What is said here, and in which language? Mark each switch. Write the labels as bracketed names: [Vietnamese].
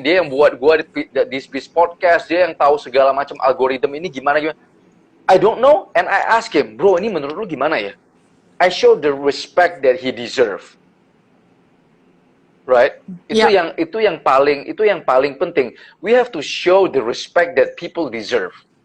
[Indonesian] Dia yang buat gue di Space Podcast, dia yang tahu segala macam algoritma ini gimana. [English] I don't know, and I ask him, bro, [Indonesian] ini menurut lu gimana ya? [English] I show the respect that he deserve. Right? [Indonesian] Itu yang paling penting. [English] We have to show the respect that people deserve.